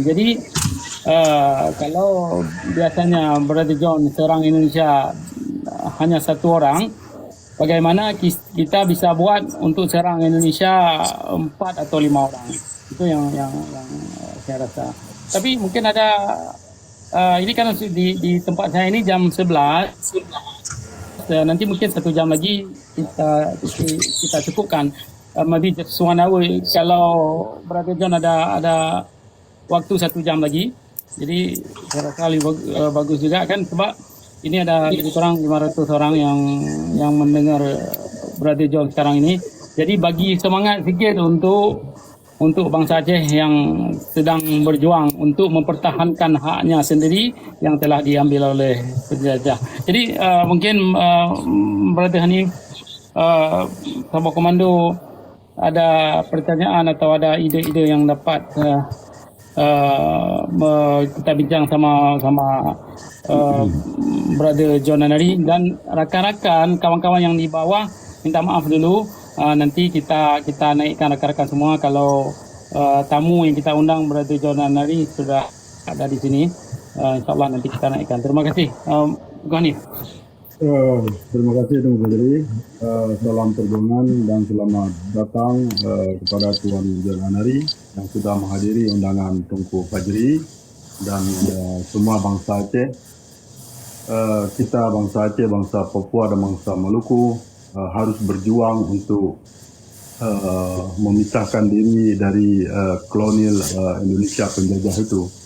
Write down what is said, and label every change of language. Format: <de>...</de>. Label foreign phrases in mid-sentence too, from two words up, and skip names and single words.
<ms>Jadi kalau biasanya Brother John serang Indonesia hanya satu orang, bagaimana kita bisa buat untuk serang Indonesia 4 atau 5 orang? Itu yang saya rasa. Tapi mungkin ada ini kan di tempat saya ini jam 11. Nanti mungkin 1 jam lagi kita cukupkan.</ms> <en>Maybe just 1 hour.</en> <ms>Kalau Brother John ada waktu 1 jam lagi. Jadi saya rasa lebih bagus juga kan, sebab ini ada lebih kurang 500 orang yang mendengar Brother John sekarang ini. Jadi bagi semangat sikit untuk bangsa Aceh yang sedang berjuang untuk mempertahankan haknya sendiri yang telah diambil oleh penjajah. Jadi mungkin Brother Hanif, Sabah Komando ada pertanyaan atau ada ide-ide yang dapat kita bincang sama Brother John Anari dan rakan-rakan kawan-kawan yang di bawah, minta maaf dulu. Nanti kita naikkan rakan-rakan semua kalau tamu yang kita undang Brother John Anari sudah ada di sini. InsyaAllah nanti kita naikkan. Terima kasih. Hanif. Terima kasih Tuan Fajri.</ms> <id>Salam perjuangan dan selamat datang kepada Tuan John Anari yang sudah menghadiri undangan Tunku Fajri dan semua bangsa Aceh. Kita bangsa Aceh, bangsa Papua dan bangsa Maluku harus berjuang untuk memisahkan diri dari kolonial Indonesia penjajah itu.</id>